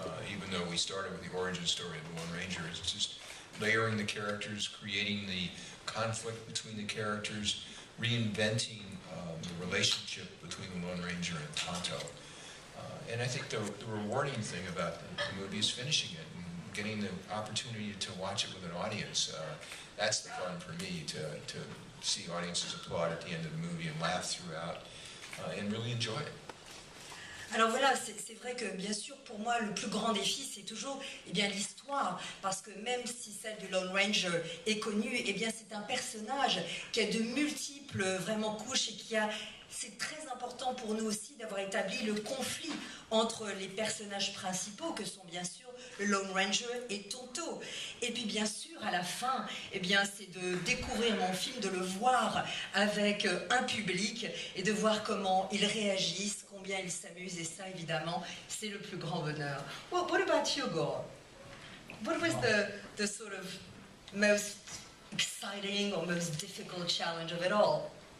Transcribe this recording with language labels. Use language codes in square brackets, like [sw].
[en] Even though we started with the origin story of the Lone Ranger, it's just layering the characters, creating the conflict between the characters, reinventing the relationship between the Lone Ranger and Tonto. And I think the rewarding thing about the movie is finishing it and getting the opportunity to watch it with an audience. That's the fun for me, to see audiences applaud at the end of the movie and laugh throughout and really enjoy it. [fr] Alors voilà, c'est vrai que bien sûr pour moi le plus grand défi c'est toujours l'histoire, parce que même si celle du Lone Ranger est connue, c'est un personnage qui a de multiples vraiment couches et c'est très important pour nous aussi d'avoir établi le conflit entre les personnages principaux que sont bien sûr le Lone Ranger et Tonto. Et puis bien sûr à la fin, c'est de découvrir mon film, de le voir avec un public et de voir comment ils réagissent, combien ils s'amusent, et ça évidemment c'est le plus grand bonheur. [en] Well, what about you, Gore? What was the sort of most exciting or most difficult challenge of it all?